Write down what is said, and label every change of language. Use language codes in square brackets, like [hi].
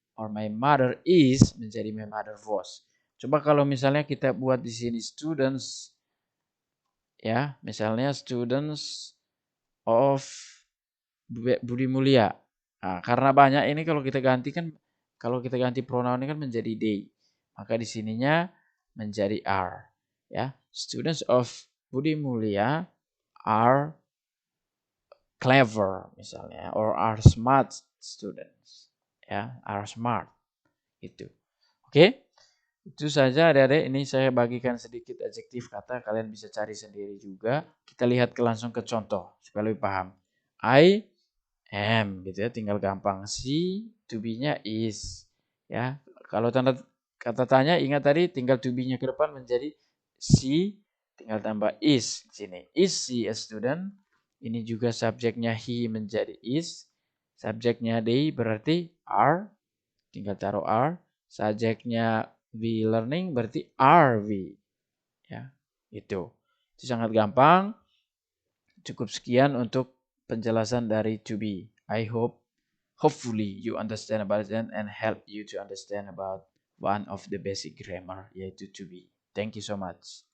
[en] Or my mother is [id] menjadi [en] my mother was. [id] Coba kalau misalnya kita buat di sini students, ya, misalnya students of Budi Mulia. Nah, karena banyak ini kalau kita ganti pronoun ini kan menjadi they. Maka di sininya menjadi are. [en] Ya, students of Budi Mulia are clever misalnya, or are smart students. [id] Ya, are smart. Itu. Oke? Itu saja adik-adik, ini saya bagikan sedikit adjektif kata, kalian bisa cari sendiri juga. Kita lihat langsung ke contoh supaya lebih paham. [en] I am [id] gitu ya, tinggal gampang. Si to be-nya is, ya. Kalau tanda kata tanya ingat tadi tinggal to be-nya ke depan menjadi si, tinggal tambah is di sini. [en] Is she a student? [id] Ini juga subjeknya he menjadi is. Subjeknya they berarti are, tinggal taruh are. Subjeknya we learning berarti are we. Ya, itu. Itu sangat gampang. Cukup sekian untuk penjelasan dari to be. [en] Hopefully you understand about it and help you to understand about one of the basic grammar, yaitu to be. Thank you so much.